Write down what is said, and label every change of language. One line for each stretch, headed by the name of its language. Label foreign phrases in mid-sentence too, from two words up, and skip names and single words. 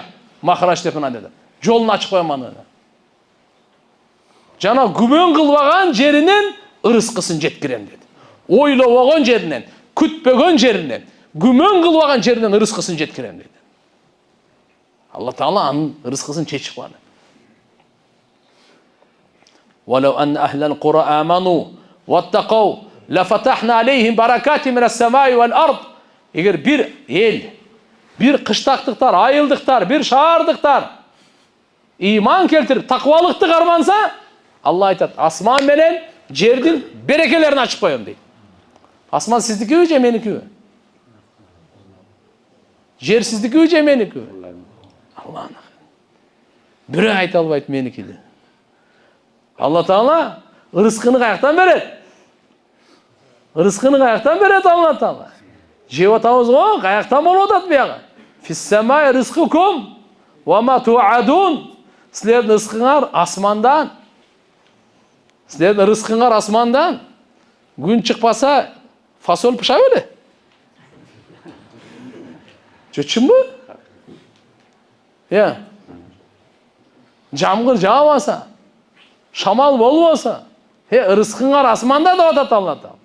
Kyrgyz: Махраж деп мына деди. Жолун ачып коем аны. Жана күмөн кылбаган жеринен ырыскысын жеткирем деди. Ойлобогон жеринен, күтпөгөн жеринен, күмөн кылбаган жеринен ырыскысын жеткирем деди. Allah Taala анын ырыскысын чечип коет.
Arabic: ولو أن أهل القرى آمنوا واتقوا لفتحنا عليهم بركات من السماء والأرض.
Kyrgyz: Эгер бир эл, бир кыштактыктар, айылдыктар, бир шаардыктар иман келтирип, таквалыкты карманса, Allah айтат: "Асман менен жердин берекелерин ачып коем" дейт. Асман сиздикиби же меникиби? Жер сиздикиби же меникиби? Алланын. Бирөө айта албайт меники деп. Allah Taala ырыскыны каяктан берет? Ырыскыны каяктан берет Allah Taala? Жеп атабыз го, каяктан болуп атат бияга?
Arabic: وفي السماء رزقكم وما توعدون.
Kyrgyz: Силердин ырыскыңар асмандан. Силердин ырыскыңар асмандан. Күн чыкпаса, фасоль пыша беле? Чөчүмбү? Жамгыр жаабаса, шамал болбоса, ырыскыңар асманда деп атат Allah Taala.